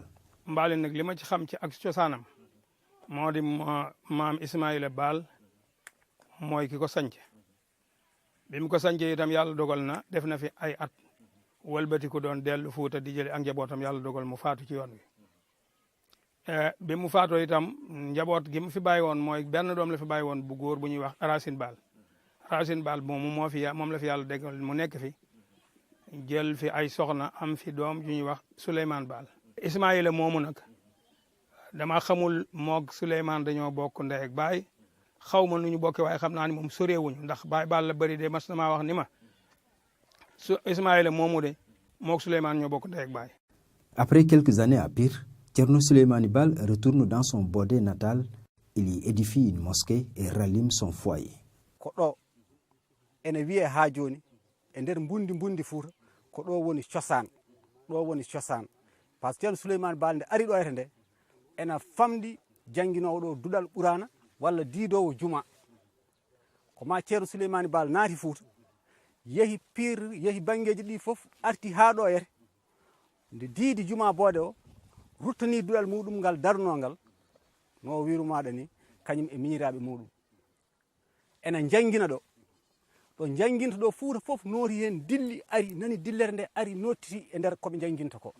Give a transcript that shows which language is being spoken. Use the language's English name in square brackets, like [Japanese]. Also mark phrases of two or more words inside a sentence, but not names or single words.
[Wolof] Mbalen nag li ma ci xam ci ak cosaanam moo di maam Ismaïla Baal mooy ki ko sanc bi mu ko sancee itam yàlla dogal na def na fi ay at wëlbati ko doon dellu Fuuta di jële ak njabootam yàlla dogal mu faatu ci yoon wi bi mu faatoo itam njaboot gi mu fi bàyyi woon mooy benn doom la fi bàyyi woon bu góor bu ñuy wax Racine Baal Racine Baal moomu moom la fi yàlla déggal mu nekk fi jël fi ay soxna am fi doom ju ñuy wax Souleymane Baal. Ismaïla moomu nag dama xamul moog Souleymane dañoo bokk ndey ak baay xaw ma nu ñu bokkee waaye xam naa ni moom soreewuñu ndax baay Baal la bëri de mas na maa wax ni ma Ismaïla moomu de moog Souleymane ñoo bokk ndey ak baay. [French] Après quelques années à Pire, Thierno Souleymane Baal retourne dans son Bodé natal. Il y édifie une mosquée et rallume son foyer. [Fula] Ko ɗo ene wiye ha joni e nder mbundi Fuuta ko ɗo woni cosaan [French] par ce que [Fula] Thierno Souleymane Baal nde ari ɗo ete nde ena famdi jannginowo ɗo duɗal ɓurana walla diidowo juma ko ma Thierno Souleymane Baal naati Fuuta yehi Pire yehi banggueji ɗi fof arti ha ɗo ete nde diidi juma Bodé o ruttani duɗal muɗum ngal darnongal no wirumaɗa ni kañum e miñiraɓe muɗum ena janngina ɗo jangginta ɗo Fuuta fof nooti hen dilli ari nani dillere nde ari nottiti e nder koɓe jangginta ko